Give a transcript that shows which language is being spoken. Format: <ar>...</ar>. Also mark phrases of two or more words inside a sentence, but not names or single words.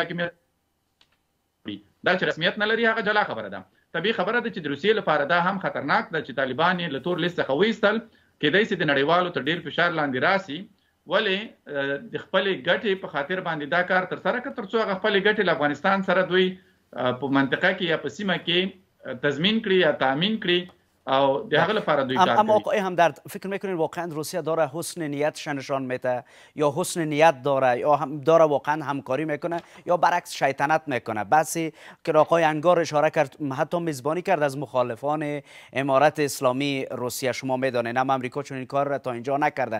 <ps>حاکمیت دا چې رسمیت نه لري هغه جلا خبره ده طبیعي خبره ده چې د روسیې لپاره دا هم خطرناک ده چې طالبان یې له تور لیست څخه وایستل کېدای شي د نړیوالو تر ډیر فشار لاندې راسي ولې د خپلې ګټې په خاطر باندې دا کار ترسره کړي تر څو هغه خپلې ګټې له افغانستان سره دوی په منطقه کې یا په سیمه کې تضمین کړي یا تامین کړي او د هغه لپاره دوی کار کوي.</ps> <fa>اما آقای همدرد فکر میکنین واقعا روسیه داره حسن نیتش نشان میده یا حسن نیت داره یا داره واقعا همکاری میکنه یا برعکس شیطنت میکنه؟ بحثی که آقای انگار اشاره کرد حتی میزبانی کرد از مخالفان امارت اسلامی روسیه شما میدانید هم امریکا چون این کار را تا اینجا نکرده.</fa>